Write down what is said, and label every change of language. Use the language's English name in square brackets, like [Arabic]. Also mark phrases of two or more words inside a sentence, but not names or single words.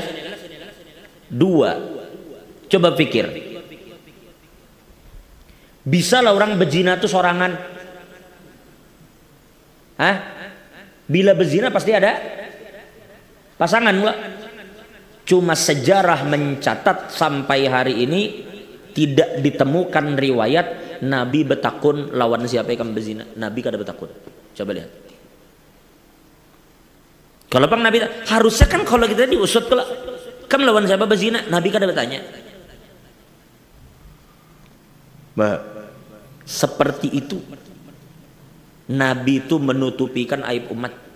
[Banjar] Dua, coba pikir, bisalah orang berzina itu sorangan? Hah? [Indonesian] Bila berzina pasti ada pasangan enggak? Cuma sejarah mencatat sampai hari ini tidak ditemukan riwayat Nabi betakun lawan siapa yang berzina. Nabi kada betakun. Coba lihat. [Banjar] Kalau bang Nabi harusnya kan kalau kita diusut kalau kamu lawan siapa berzina, Nabi kada bertanya. [Indonesian] Seperti itu Nabi itu menutupikan aib umat.